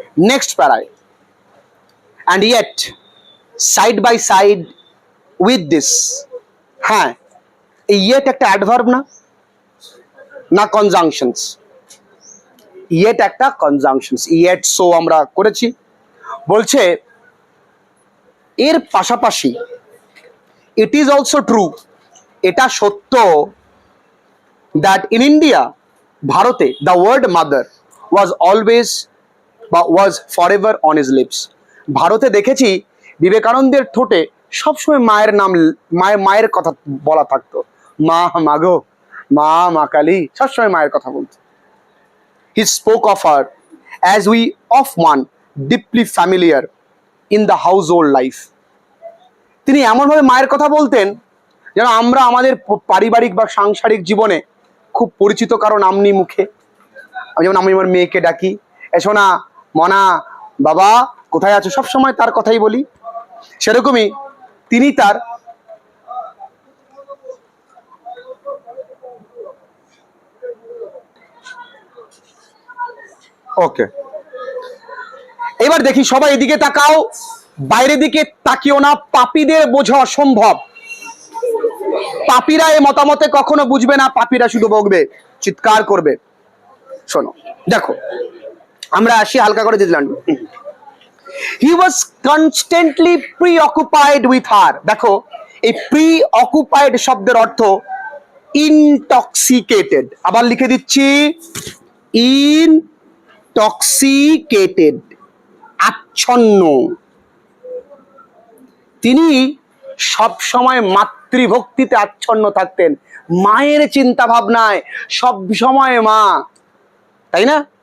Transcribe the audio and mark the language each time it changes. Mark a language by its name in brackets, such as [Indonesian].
[Bangla] Next প্যারায়, [English] and yet side by side with this, [Bangla] হ্যাঁ এই yet একটা অ্যাডভার্ব না? না কনজাংশনস? yet একটা কনজাংশনস। yet so আমরা করেছি। বলছে এর পাশাপাশি [English] it is also true, [Bangla] এটা সত্য, [English] that in India, [Bangla] ভারতে, [English] the word mother was always [Bangla] বা [English] was forever on his lips। [Bangla] ভারতে দেখেছি বিবেকানন্দের ঠোঁটে সবসময় মায়ের নাম, মায়ের কথা বলা থাকতো। মা, মাগো, মা কালী, সবসময় মায়ের কথা বলতো। [English] He spoke of her as we of one deeply familiar in the household life। [Bangla] তিনি এমনভাবে মায়ের কথা বলতেন যেন আমরা আমাদের পারিবারিক বা সাংসারিক জীবনে খুব পরিচিত কারো নাম নিই মুখে। যেমন আমি আমার মেয়েকে ডাকি, এসো না মনা, বাবা কোথায় আছো, সবসময় তার কথাই বলি। সেরকমই তিনি তার ওকে, এবার দেখি সবাই এদিকে তাকাও। বাইরের দিকে তাকিও না, পাপীদের বোঝা অসম্ভব। পাপীরা এ মতামতে কখনো বুঝবে না, পাপীরা শুধু বকবে, চিৎকার করবে। শোনো, দেখো, আমরা আসি হালকা করে দিলাম। [English] He was constantly preoccupied with her. [Bangla] দেখো, এই preoccupied শব্দের অর্থ intoxicated। আবার লিখে দিচ্ছি, intoxicated, আচ্ছন্ন। তিনি সব সময় মাতৃভক্তিতে আচ্ছন্ন থাকতেন, মায়ের চিন্তা ভাবনায় সব সময় মা, তাই না?